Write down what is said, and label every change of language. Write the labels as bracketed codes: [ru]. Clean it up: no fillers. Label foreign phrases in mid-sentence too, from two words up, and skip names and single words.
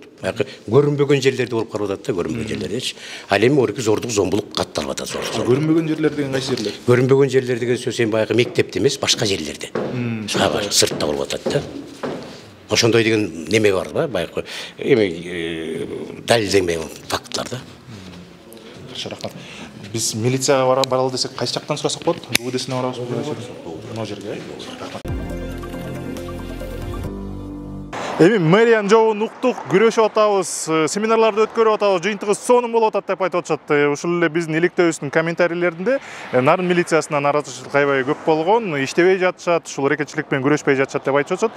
[ky] Баягы көрүнбөгөн жерлерде болуп калып атат да, көрүнбөгөн жерлердечи. Ал эми орки зордук зомбулук катталып атат. Көрүнбөгөн жерлер деген кайсы жерлер? Көрүнбөгөн жерлер деген сөз эми баягы мектепте эмес, башка жерлерде. Сыртта болуп атат да. ошондой деген неме бар да, баягы эми далилденбеген фактлар да. [kk] Жақсы, рахмат. Біз милицияға баралы десек, қайсы жақтан сұрасақ болады? УВД-сіне барабыз мына жерге. [ky] Эми мэриян жообун уктук, күрөшүп атабыз, семинарларды өткөрүп атабыз, жыйынтыгыбыз сонун болуп атат деп айтып атышат. Ушул эле биздин иликтөөбүздүн комментарийлеринде нарын милициясына нараазычылык аябай көп болгон, иштебей жатышат, ушул эрекечилик менен күрөшпөй жатышат деп айтып атышат.